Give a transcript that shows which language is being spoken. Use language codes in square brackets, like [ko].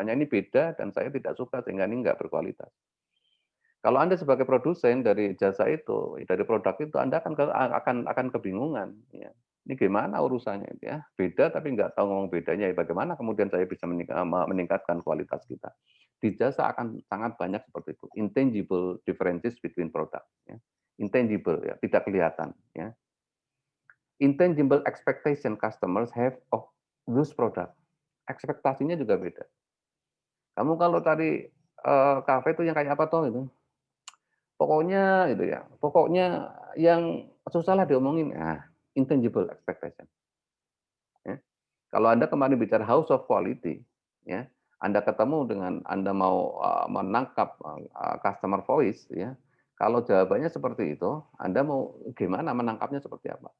[id] Hanya ini beda dan saya tidak suka, sehingga ini nggak berkualitas. Kalau Anda sebagai produsen dari jasa itu, dari produk itu, Anda akan kebingungan, ya. Ini gimana urusannya itu ya, beda tapi nggak tahu ngomong bedanya, ya bagaimana kemudian saya bisa meningkatkan kualitas kita. Di jasa akan sangat banyak seperti itu, intangible differences between product, ya. Intangible ya, tidak kelihatan, ya. [en] Intangible expectation customers have of those product. [id] Ekspektasinya juga beda. Kamu kalau tadi, kafe itu yang kayak apa toh itu? Pokoknya gitu ya, pokoknya yang susah lah diomongin, nah intangible expectation, ya. Kalau Anda kemarin bicara house of quality, ya, Anda ketemu dengan Anda mau, menangkap, customer voice ya, kalau jawabannya seperti itu, Anda mau gimana menangkapnya seperti apa?